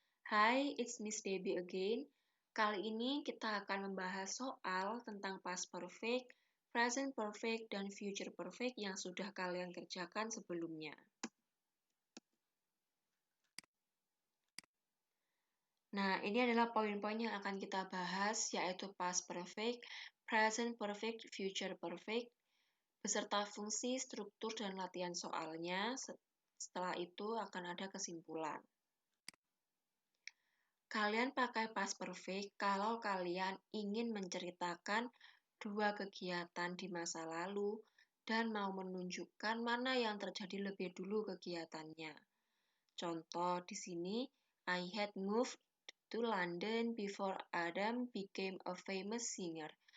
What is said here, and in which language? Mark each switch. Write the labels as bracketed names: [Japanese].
[English] Hai, it's Miss Debbie again. [Indonesian] Kali ini kita akan membahas soal tentang past perfect, present perfect, dan future perfect yang sudah kalian kerjakan sebelumnya. Nah, ini adalah poin-poin yang akan kita bahas, yaitu past perfect, present perfect, future perfect, beserta fungsi, struktur, dan latihan soalnya. Setelah itu akan ada kesimpulan. Kalian pakai past perfect kalau kalian ingin menceritakan dua kegiatan di masa lalu dan mau menunjukkan mana yang terjadi lebih dulu kegiatannya. Contoh di sini, [English] I had moved to London before Adam became a famous singer.